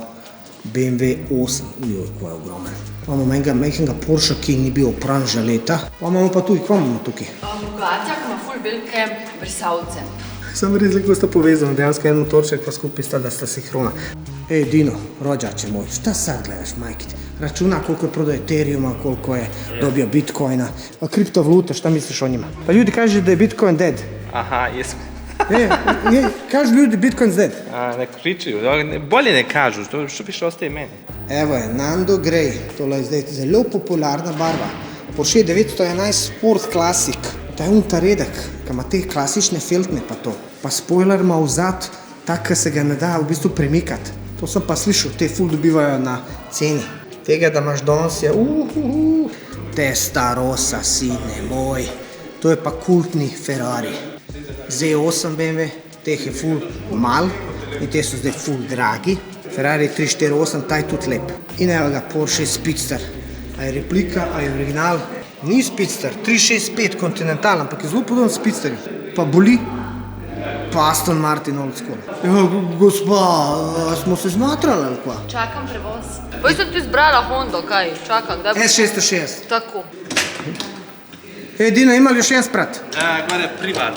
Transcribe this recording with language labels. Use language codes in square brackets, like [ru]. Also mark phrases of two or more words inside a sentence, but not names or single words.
[sl] BMW 8, ko je ogromen. Imamo majhnega Porsche, ki ni bil opran že leta. Imamo pa tudi, kva imamo tukaj? Bogatjak ima ful velike brsavce. Sem res lepo sta povezana, dejansko en motorček pa skupaj sta, da sta sinhrona. [bs] Ej, Dino, rođače moj, šta sad gledaš, majkit? Računa koliko je prodao Ethereuma, koliko je dobio Bitcoina, kriptovalute, šta misliš o njima? Pa ljudi kažu da je Bitcoin dead. Aha, jesmo. Kažu ljudi Bitcoin's dead. Ne pričaju, bolje ne kažu, što više ostaje meni. Evo je, Nando Grey, [sl] tole je zdaj zelo popularna barva. Porsche 911 Sport Classic, to je ta redek, ki ima te klasične feltne pa to. Pa spoiler ima vzad, tak, ki se ga ne da v bistvu premikati. To sem pa slišal, te ful dobivajo na ceni. Tega, da imaš danes je, Testarossa, [bs] sine moj. [sl] To je pa kultni Ferrari. Z8 BMW, teh je ful mal in te so zdaj ful dragi. Ferrari 348, ta je tudi lep. In evo ga, Porsche Speedster. A je replika, a je original? Ni Speedster, 365 Continental, ampak je zelo podoben Speedsterju. Pa boli, pa Aston Martin old school. Gospa, smo se zmatrali ali kva? Čakam prevoz. Pa sem ti zbrala Hondo, kaj? Čakam, da bi... S660. Tako. [bs] Dino, ima li još jedan sprat? Gore privatno.